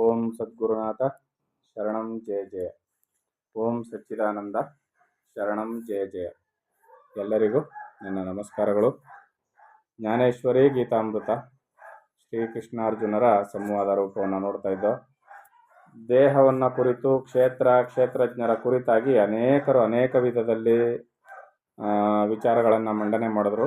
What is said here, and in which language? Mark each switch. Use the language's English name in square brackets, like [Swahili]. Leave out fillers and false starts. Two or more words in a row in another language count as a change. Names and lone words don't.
[Sanskrit] ಓಂ ಸದ್ಗುರುನಾಥ ಶರಣಂ ಜಯ ಜಯ. ಓಂ ಸಚ್ಚಿದಾನಂದ ಶರಣಂ ಜಯ ಜಯ. [Kannada] ಎಲ್ಲರಿಗೂ ನನ್ನ ನಮಸ್ಕಾರಗಳು. ಜ್ಞಾನೇಶ್ವರಿ ಗೀತಾಮೃತ ಶ್ರೀಕೃಷ್ಣಾರ್ಜುನರ ಸಂವಾದ ರೂಪವನ್ನು ನೋಡ್ತಾ ಇದ್ದೋ. ದೇಹವನ್ನು ಕುರಿತು ಕ್ಷೇತ್ರಜ್ಞರ ಕುರಿತಾಗಿ ಅನೇಕರು ಅನೇಕ ವಿಧದಲ್ಲಿ ವಿಚಾರಗಳನ್ನು ಮಂಡನೆ ಮಾಡಿದ್ರು.